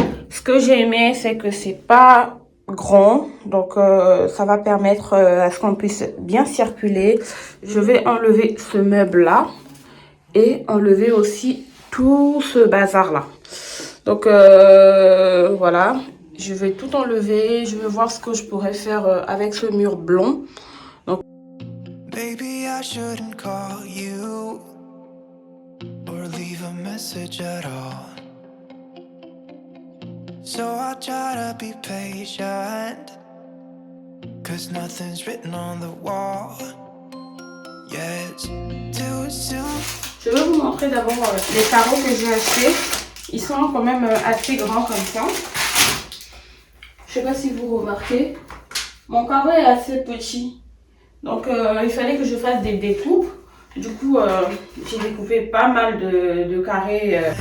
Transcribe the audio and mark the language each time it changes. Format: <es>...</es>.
<fr>Ce que j'ai aimé, c'est que c'est pas grand, donc ça va permettre à ce qu'on puisse bien circuler. Je vais enlever ce meuble là et enlever aussi tout ce bazar là. Donc voilà, je vais tout enlever, je vais voir ce que je pourrais faire avec ce mur blond.</fr> <en>Donc Baby, I shouldn't call you or leave a message at all. So I try to be patient, 'cause nothing's written on the wall. Yes, too soon.</en> <fr>Je vais vous montrer d'abord les carreaux que j'ai achetés. Ils sont quand même assez grands comme ça. Je sais pas si vous remarquez. Mon carreau est assez petit. Donc il fallait que je fasse des découpes. Du coup, j'ai découpé pas mal de carrés.</fr>